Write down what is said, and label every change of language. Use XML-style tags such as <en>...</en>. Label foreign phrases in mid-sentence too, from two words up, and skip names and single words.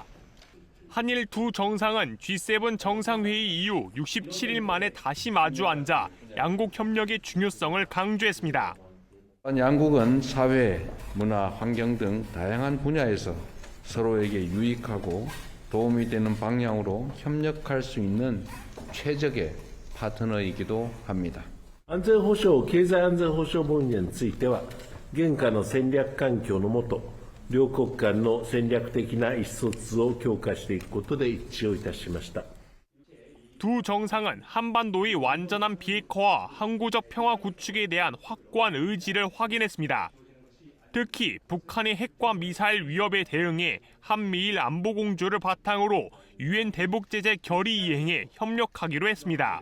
<ko>한일 두 정상은 G7 정상회의 이후 67일 만에 다시 마주 앉아 양국 협력의 중요성을 강조했습니다. 양국은 사회, 문화, 환경 등 다양한 분야에서 서로에게 유익하고 도움이 되는 방향으로 협력할 수 있는 최적의 파트너이기도 합니다.</ko> <ja>安全保障、経済安全保障分野については、現下の戦略環境の下、両国間の戦略的な意思疎通を強化していくことで一致をいたしました。</ja> <ko>두 정상은 한반도의 완전한 비핵화와 항구적 평화 구축에 대한 확고한 의지를 확인했습니다. 특히 북한의 핵과 미사일 위협에 대응해 한미일 안보 공조를 바탕으로 유엔 대북 제재 결의 이행에 협력하기로 했습니다.</ko>